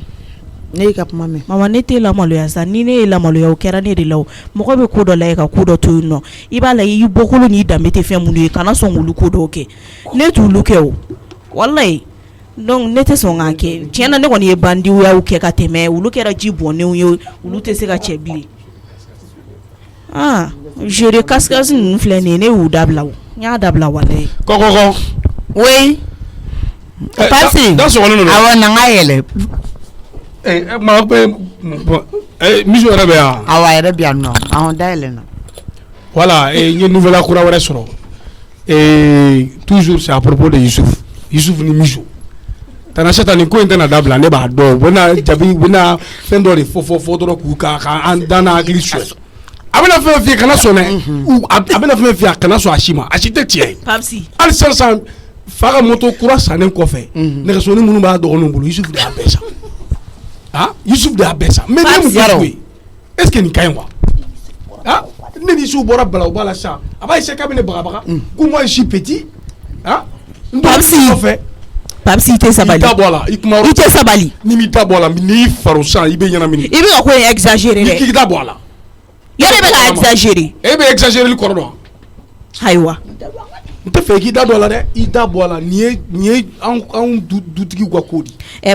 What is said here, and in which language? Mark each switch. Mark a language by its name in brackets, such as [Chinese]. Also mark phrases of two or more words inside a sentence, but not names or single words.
[Bambara] mama ne tɛ lamaloya sa ni ne ye lamaloya o kɛra ne de la o mɔgɔ bɛ ko dɔ la ka ko dɔ to yen nɔ i b'a la i bɔkolo n'i danbe tɛ fɛn minnu ye kana sɔn k'olu ko dɔw kɛ ne t'olu kɛ o walayi donc ne tɛ sɔn k'a kɛ tiɲɛ na ne kɔni ye bandiyaw kɛ ka tɛmɛ olu kɛra ji bɔnnenw ye olu tɛ se ka cɛ bilen jere kasikasi ninnu filɛ nin ye ne y'u dabila o n y'a dabila walayi kɔkɔkɔ oui Papisi awɔ na n ka yɛlɛ maa bɛ misi yɛrɛ bɛ yan awɔ a yɛrɛ bɛ yan nɔ ahɔn dayɛlɛ na voilà n ye nouvelle kura wɛrɛ sɔrɔ [French] toujours c'est à propos de [Bambara] Yusuf ni Miso tana sata nin ko in tɛna dabila ne b'a dɔn u bɛna jabi u bɛna fɛn dɔ de fɔ dɔrɔn k'u k'an dan n'a hakili suɲɛ a bɛna fɛn f'i ye kana sɔn dɛ a bɛna fɛn f'i ye a kana sɔn a si ma a si tɛ tiɲɛ ye hali sisan fa ka moto kura sannen kɔfɛ nɛgɛsoni minnu b'a dɔgɔninw bolo Yusuf de y'a bɛɛ san Yusuf de y'a bɛɛ san mais ne mun fɔ ye [French] est ce que [Bambara] nin ka ɲi quoi ne ni Yusuf bɔra bala o b'a la sisan a b'a essayer k'a bɛ ne bagabaga ko [French] moi je suis petit [Bambara] n dɔgɔnin Papisi i tɛ sabali i da bɔ a la i kuma i tɛ sabali ni m'i da bɔ a la n'i faro san i bɛ ɲɛnamini i bɛ ka ko in exagérer dɛ k'i da bɔ a la yɛrɛ bɛ ka exagérer e bɛ exagérer kɔrɔ dɔn ayiwa n tɛ fɛ k'i da bɔ a la dɛ i da bɔ a la nin ye anw dutigiw ka ko de